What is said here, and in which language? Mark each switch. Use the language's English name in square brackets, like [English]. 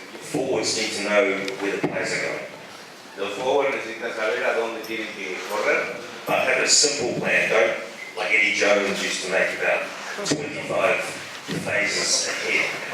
[English] Forwards need to know where the players are going. [Spanish] Los forwards necesitan saber a dónde tienen que correr. [English] But have a simple plan, don't like Eddie Jones used to make about 25 phases ahead.